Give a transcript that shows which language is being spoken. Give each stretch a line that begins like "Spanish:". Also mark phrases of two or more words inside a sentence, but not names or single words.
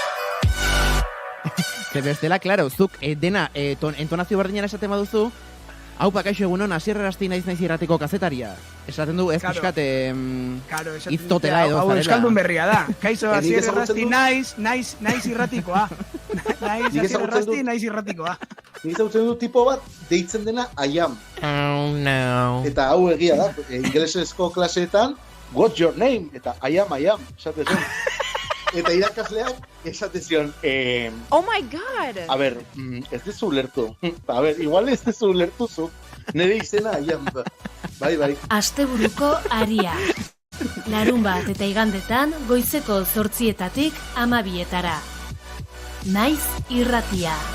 Basque: Ze bestela, klaro, zuk dena entonazio berdinara esaten baduzu, Haupa, kaixo egunon, Asier Errasti naiz irratiko kazetaria. Esaten du, ez pixkat, iztotela edo zarela. Hau euskaldun berria da. Kaixo, Asier Errasti naiz irratikoa. Asier Errasti naiz irratikoa. Nik ezagutzen du tipo bat, deitzen dena
English: I am. Oh, no.
Basque: Eta hau egia da, ingelesezko klaseetan,
English: what's your name? Eta I am,
Basque: esate zen. Eta irakasleak esate zion,
English: oh my god!
Basque: A ber, ez dezu ulertu. A ber, igual ez dezu ulertu zu. Nire izena
English: I am.
Basque: Bai. Asteburuko aria. Larunbat eta igandetan goizeko 8:00 12:00. Naiz irratia.